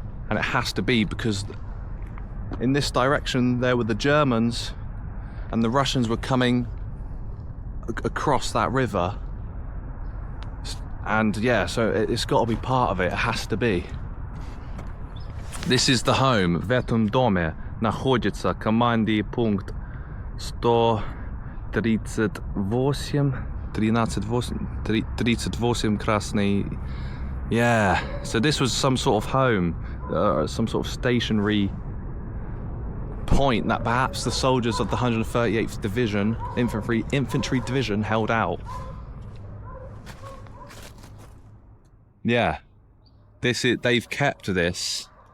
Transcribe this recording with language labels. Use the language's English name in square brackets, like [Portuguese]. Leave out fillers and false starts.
[English] And it has to be, because in this direction there were the Germans and the Russians were coming across that river. And yeah, so it's got to be part of it. It has to be. This is the home. [Russian] В этом доме находится командный пункт 138 Krasny. [English] Yeah, so this was some sort of home, some sort of stationary point that perhaps the soldiers of the 138th Division, Infantry Division, held out. Yeah, they've kept this.